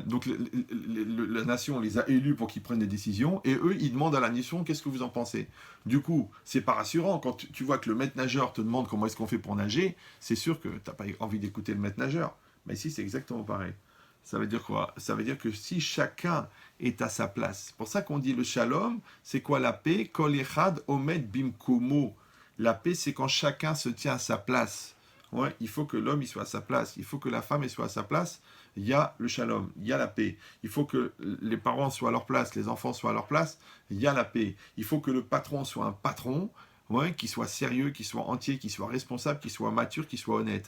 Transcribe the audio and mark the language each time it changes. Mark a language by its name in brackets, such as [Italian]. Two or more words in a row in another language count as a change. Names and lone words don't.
[French] Donc, la nation les a élus pour qu'ils prennent des décisions, et eux, ils demandent à la nation, qu'est-ce que vous en pensez? Du coup, c'est pas rassurant. Quand tu vois que le maître nageur te demande comment est-ce qu'on fait pour nager, c'est sûr que tu n'as pas envie d'écouter le maître nageur. Mais ici, c'est exactement pareil. Ça veut dire quoi? Ça veut dire que si chacun est à sa place, c'est pour ça qu'on dit le shalom, c'est quoi la paix? [Hebrew] כל אחד עומד במקומו. [French] La paix, c'est quand chacun se tient à sa place. Ouais, il faut que l'homme il soit à sa place, il faut que la femme elle soit à sa place, il y a le shalom, il y a la paix. Il faut que les parents soient à leur place, les enfants soient à leur place, il y a la paix. Il faut que le patron soit un patron, ouais, qui soit sérieux, qui soit entier, qui soit responsable, qui soit mature, qui soit honnête.